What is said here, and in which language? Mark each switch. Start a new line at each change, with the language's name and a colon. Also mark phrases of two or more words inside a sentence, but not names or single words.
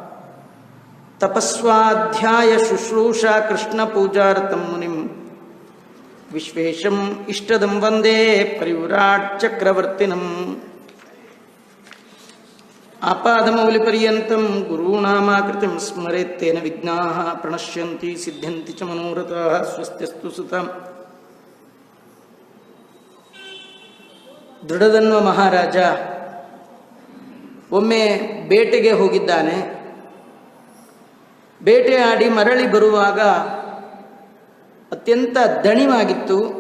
Sanskrit: ತಪಸ್ವಾಧ್ಯಾಯ ಶುಶ್ರೂಷಾ ಕೃಷ್ಣ ಪೂಜಾರ್ಥಂ ಮುನಿಂ ವಿಶ್ವೇಶಂ ಇಷ್ಟದಂ ವಂದೇ ಪರಿವ್ರಾಟ್ ಚಕ್ರವರ್ತಿನಂ. ಆಪಾದಮೌಲಿಪರ್ಯಂತಂ ಗುರುಣಾಮಾಕೃತಿಂ ಸ್ಮರೇತ್ತೇನ ವಿಘ್ನಾಃ ಪ್ರಣಶ್ಯಂತಿ ಸಿದ್ಧ್ಯಂತಿ ಚ ಮನೋರಥಾಃ. ಸ್ವಸ್ತ್ಯಸ್ತು ಸುತಂ.
Kannada: ದೃಢಧನ್ವ ಮಹಾರಾಜ ಒಮ್ಮೆ ಬೇಟೆಗೆ ಹೋಗಿದ್ದಾನೆ. ಬೇಟೆಯಾಡಿ ಮರಳಿ ಬರುವಾಗ ಅತ್ಯಂತ ದಣಿವಾಗಿತ್ತು.